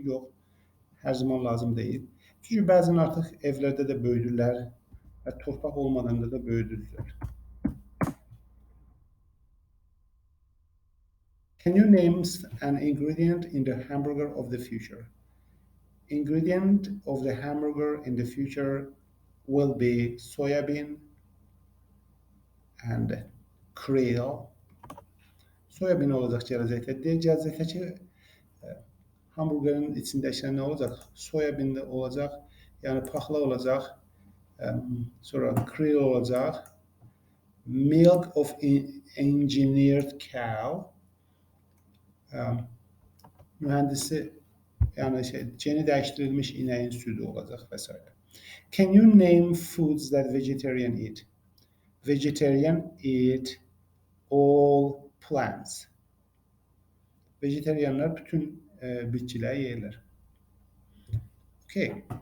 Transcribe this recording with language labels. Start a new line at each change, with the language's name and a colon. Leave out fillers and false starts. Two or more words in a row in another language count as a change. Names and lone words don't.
Azerbaijani: Yox, hər zaman lazım deyil. Çünki bəzən artıq evlərdə də böyüdürlər və torpaq olmadığında da böyüdürlər.
English: Can you name an ingredient in the hamburger of the future? Ingredient of the hamburger in the future will be soybean and krill.
Azerbaijani: Soybean olacaq gələcəkdə. Gələcəkdə ki, hamburgerin içində nə olacaq? Soybean də olacaq, yəni paxla olacaq, sonra krill olacaq,
English: milk of engineered cow,
Azerbaijani: mühəndisi, yəni geni dəyişdirilmiş inəyin südü olacaq və s.
English: Can you name foods that vegetarian eat? Vegetarian eat all plants.
Azerbaijani: Vegetarianlar bütün bitkiləri yeyirlər. Okay.